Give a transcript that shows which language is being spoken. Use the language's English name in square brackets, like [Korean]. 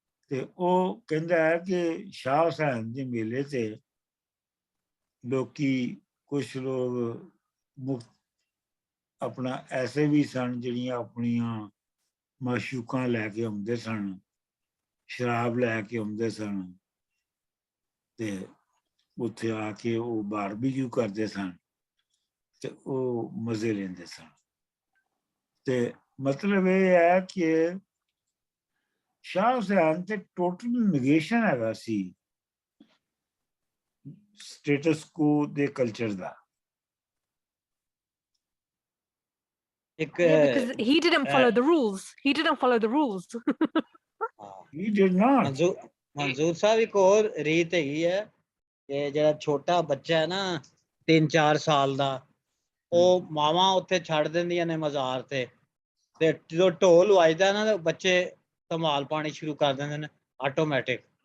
[Punjabi] ਤੇ ਉਹ ਕਹਿੰਦਾ ਹੈ ਕਿ ਸ਼ਾਹ ਹੁਸੈਨ ਦੇ ਮੇਲੇ ਤੇ ਲੋਕੀ, ਕੁਛ ਲੋਕ ਮੁਕਤ ਆਪਣਾ ਐਸੇ ਵੀ ਸਨ ਜਿਹੜੀਆਂ ਆਪਣੀਆਂ ਮਾਸ਼ੂਕਾਂ ਲੈ ਕੇ ਆਉਂਦੇ ਸਨ, ਸ਼ਰਾਬ ਲੈ ਕੇ ਆਉਂਦੇ ਸਨ, ਤੇ ਉੱਥੇ ਆ ਕੇ ਉਹ ਬਾਰਬੀਕਿਊ ਕਰਦੇ ਸਨ ਤੇ ਉਹ ਮਜ਼ੇ ਲੈਂਦੇ ਸਨ। ਤੇ ਮਤਲਬ ਇਹ ਹੈ ਕਿ ਸ਼ਾਹ ਹੁਸੈਨ ਤੇ ਟੋਟਲ ਨਗੇਸ਼ਨ ਹੈਗਾ ਸੀ ਸਟੇਟਸ ਕੋ ਦੇ culture ਦਾ। [English] Yeah, because he didn't follow the rules. He didn't follow the rules. He did not. [Punjabi] ਮਨਜ਼ੂਰ ਸਾਹਿਬ ਇੱਕ ਹੋਰ ਰੀਤ ਹੈਗੀ ਹੈ ਕਿ ਜਿਹੜਾ ਛੋਟਾ ਬੱਚਾ ਹੈ ਨਾ 3-4 ਸਾਲ ਦਾ, ਉਹ ਮਾਵਾਂ ਉੱਥੇ ਛੱਡ ਦਿੰਦੀਆਂ ਨੇ ਮਜ਼ਾਰ ਤੇ ਜਦੋਂ ਢੋਲ ਵੱਜਦਾ ਨਾ ਬੱਚੇ ਧਮਾਲ ਪਾਣੀ ਸ਼ੁਰੂ ਕਰ ਦਿੰਦੇ ਨੇ ਆਟੋਮੈਟਿਕ।